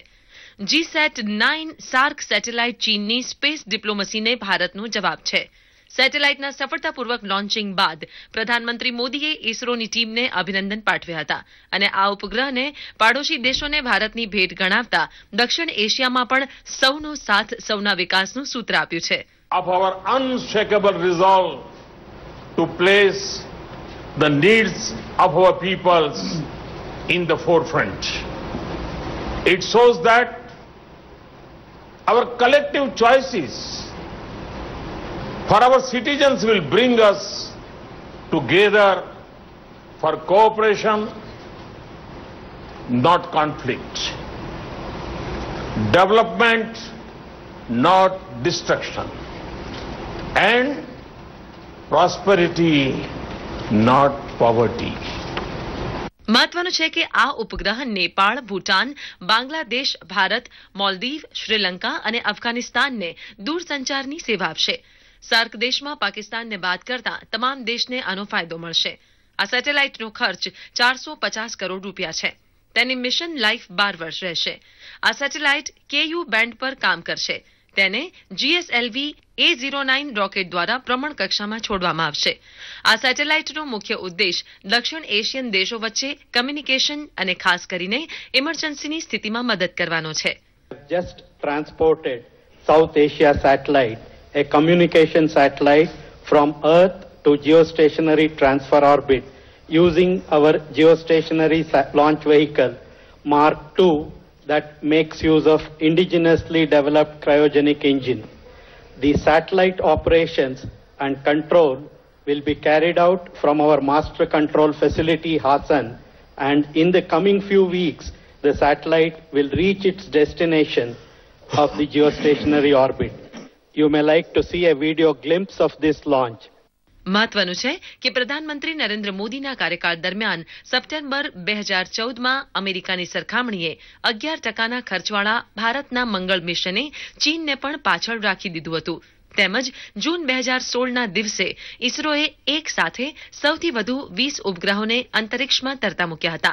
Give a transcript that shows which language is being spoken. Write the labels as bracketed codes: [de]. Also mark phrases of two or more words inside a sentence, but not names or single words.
[gu] GSAT-9 સાર્ક સેટેલાઇટ ચીનની સ્પેસ ડિપ્લોમસીને ભારતનો જવાબ છે. સેટેલાઇટના સફળતાપૂર્વક લોન્ચિંગ બાદ પ્રધાનમંત્રી મોદીએ ઇસરોની ટીમને અભિનંદન પાઠવ્યા હતા અને આ ઉપગ્રહને પાડોશી દેશોને ભારતની ભેટ ગણાવતા દક્ષિણ એશિયામાં પણ સૌનો સાથ સૌના વિકાસનું સૂત્ર આપ્યું છે. [en] Of our unshakable resolve to place the needs of our peoples in the forefront. It shows that our collective choices for our citizens will bring us together for cooperation, not conflict. Development, not destruction. And prosperity, not poverty. [gu] મહત્વનું છે કે આ ઉપગ્રહ નેપાળ, ભૂટાન, બાંગ્લાદેશ, ભારત, મોલદીવ, શ્રીલંકા અને અફઘાનિસ્તાનને દૂરસંચારની સેવા આપશે. સાર્ક દેશમાં પાકિસ્તાનને બાદ કરતા તમામ દેશને આનો ફાયદો મળશે. આ સેટેલાઇટનો ખર્ચ 450 કરોડ રૂપિયા છે. તેની મિશન લાઇફ 12 વર્ષ રહેશે. આ સેટેલાઇટ KU બેન્ડ પર કામ કરશે. તેને GSLV A09 રોકેટ દ્વારા ભ્રમણ કક્ષામાં છોડવામાં આવશે. આ સેટેલાઇટનો મુખ્ય ઉદ્દેશ દક્ષિણ એશિયન દેશો વચ્ચે કમ્યુનિકેશન અને ખાસ કરીને ઇમરજન્સીની સ્થિતિમાં મદદ કરવાનો છે. [en] Just transported South Asia satellite, a communication satellite from Earth to geostationary transfer orbit using our geostationary launch vehicle Mark II that makes use of indigenously developed cryogenic engine. The satellite operations and control will be carried out from our master control facility Hassan, and in the coming few weeks the satellite will reach its destination of the geostationary orbit. You may like to see a video glimpse of this launch. [gu] મહત્વનું છે કે પ્રધાનમંત્રી નરેન્દ્ર મોદીના કાર્યકાળ દરમિયાન સપ્ટેમ્બર 2014માં અમેરિકાની સરખામણીએ 11% ખર્ચવાળા ભારતના મંગળ મિશને ચીનને પણ પાછળ રાખી દીધું હતું. તેમજ જૂન 2016ના દિવસે ઇસરોએ એક સાથે સૌથી વધુ 20 ઉપગ્રહોને અંતરિક્ષમાં તરતા મૂક્યા હતા.